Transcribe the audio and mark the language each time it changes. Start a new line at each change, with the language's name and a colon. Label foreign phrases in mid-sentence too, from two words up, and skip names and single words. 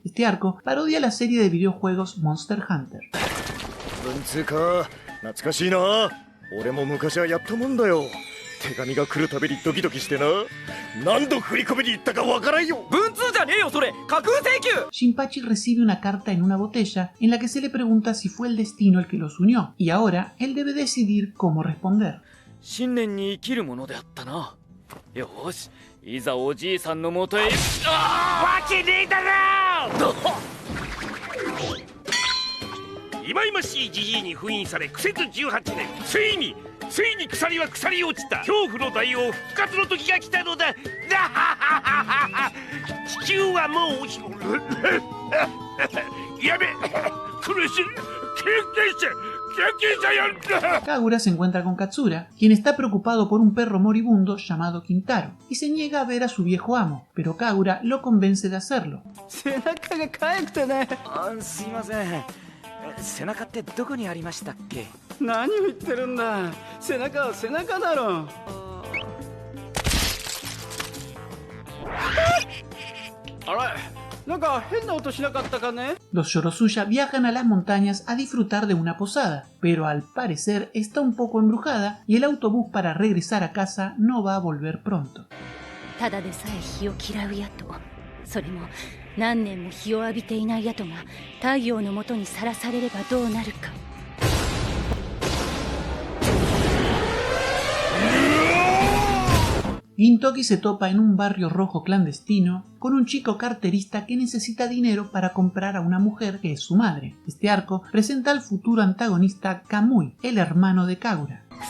Spanish: Este arco parodia la serie de videojuegos Monster Hunter.
Japanese: つうか懐かしいな。俺も昔はやったもんだよ。手紙が来るたびにドキドキしてな。何度振り込みに行ったかわからんよ。文通じゃねえよそれ。架空請求。
Spanish: Shinpachi recibe una carta en una botella en la que se le pregunta si fue el destino el que los unió, y ahora él debe decidir cómo responder.
Japanese: 信念に生きるものであったな。よし、いざおじいさんのもとへ。わけねえだろ。忌々しいじじいに封印され苦節18年、ついに鎖は腐り落ちた。恐怖の大王復活の時が来たのだ。地球はもうやべ、苦しい。
Spanish: Kagura se encuentra con Katsura, quien está preocupado por un perro moribundo llamado Kintaro, y se niega a ver a su viejo amo, pero Kagura lo convence de hacerlo.
Japanese: すいません。背中ってどこにありましたっけ？何を言ってるんだ。背中は背中だろ。
Spanish: Los Yorosuya viajan a las montañas a disfrutar de una posada, pero al parecer está un poco embrujada y el autobús para regresar a casa no va a volver pronto.
Japanese: ただでさえ日を嫌う野党、それも何年も日を浴びていない野党が太陽の下にさらされればどうなるか。
Spanish: Gintoki se topa en un barrio rojo clandestino con un chico carterista que necesita dinero para comprar a una mujer que es su madre. Este arco presenta al futuro antagonista Kamui, el hermano de Kagura.